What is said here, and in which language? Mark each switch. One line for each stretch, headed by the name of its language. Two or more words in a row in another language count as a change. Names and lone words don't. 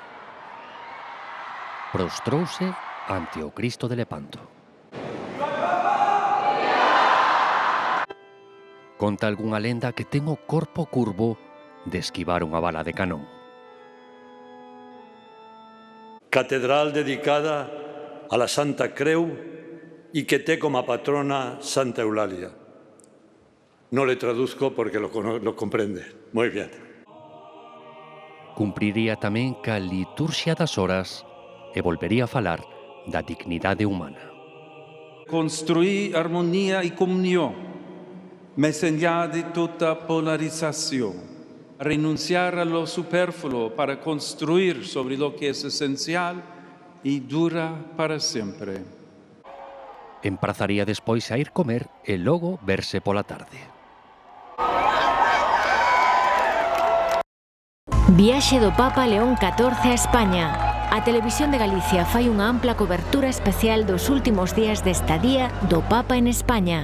Galician: Prostrouse ante o Cristo de Lepanto. Conta algunha lenda que ten o corpo curvo de esquivar unha bala de canón.
Catalan: Catedral dedicada a la Santa Creu y que té como patrona Santa Eulalia.
Spanish: No le traduzco porque lo comprende. Muy bien.
Galician: Cumpriría tamén ca liturxia das horas e volvería a falar da dignidade humana.
Spanish: Construir armonía y comunión, más allá de toda polarización. Renunciar a lo superfluo para construir sobre lo que es esencial y dura para siempre.
Galician: Emprazaría despois a ir comer e logo verse pola tarde. Viaxe do Papa León XIV a España. A Televisión de Galicia fai unha ampla cobertura especial dos últimos días de estadía do Papa en España.